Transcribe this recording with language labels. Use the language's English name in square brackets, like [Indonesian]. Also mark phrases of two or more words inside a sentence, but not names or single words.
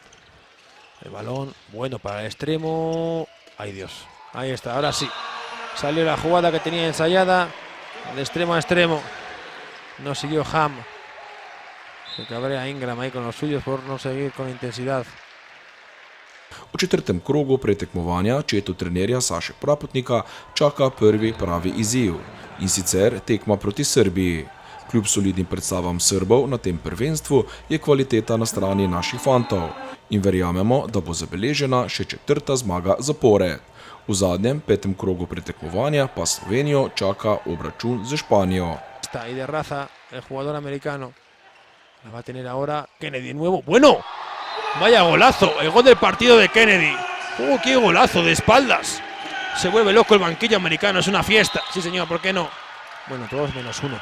[Spanish] El balón, bueno para el extremo. Ay Dios, ahí está, ahora sí. Salió la jugada que tenía ensayada, de extremo a extremo. No siguió Ham. Se cabrea Ingram ahí con los suyos por no seguir con intensidad. [Slovenian] V četrtem krogu pretekmovanja četo trenerja Saše Prapotnika čaka prvi pravi izziv, in sicer tekma proti Srbiji. Kljub solidnim predstavam Srbov na tem prvenstvu je kvaliteta na strani naših fantov in verjamemo, da bo zabeležena še 4. zmaga zapored. V zadnjem 5. krogu pretekmovanja pa Slovenijo čaka obračun z Španijo. [Spanish] Está ahí de raza el jugador americano. La va a tener ahora Kennedy de nuevo. ¡Bueno! Vaya golazo, el gol del partido de Kennedy. ¡Oh, qué golazo de espaldas! Se vuelve loco el banquillo americano, es una fiesta. Sí señor, ¿por qué no? Bueno, todos menos uno.